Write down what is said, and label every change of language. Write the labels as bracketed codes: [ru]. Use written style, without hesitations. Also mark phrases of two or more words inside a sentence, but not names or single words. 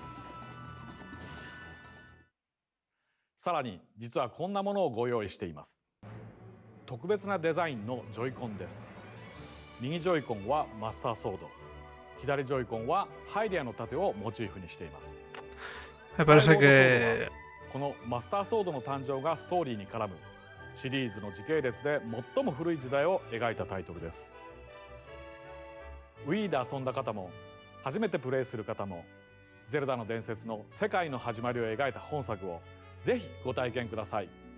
[ja] さらに実はこんなものをご用意しています。特別なデザインのジョイコンです。右ジョイコンはマスターソード、左ジョイコンはハイデアの盾をモチーフにしています。 [es] Me parece que [ja] このマスターソードの誕生がストーリーに絡むシリーズの時系列で最も古い時代を描いたタイトルです。Wii で遊んだ方も初めてプレイする方もゼルダの伝説の世界の始まりを描いた本作をぜひご体験ください。